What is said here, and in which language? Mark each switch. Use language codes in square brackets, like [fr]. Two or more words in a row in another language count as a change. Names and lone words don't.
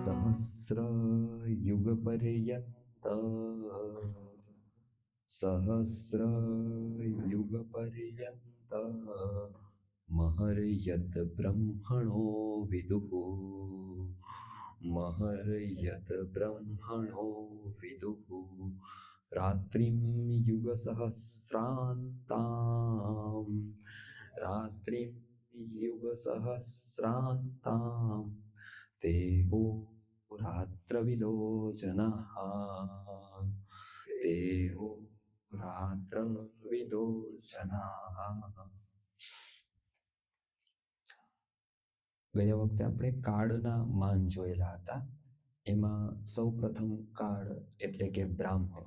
[sa] सहस्रयुगपर्यन्त महर्यत् ब्रह्मणो विदुः रात्रिं युगसहस्रान्तां देहो रात्रविदो जनाः [gu] ગયા વખતે આપણે કાળના માન જોયેલા હતા. એમાં સૌ પ્રથમ કાળ એટલે કે બ્રાહ્મ.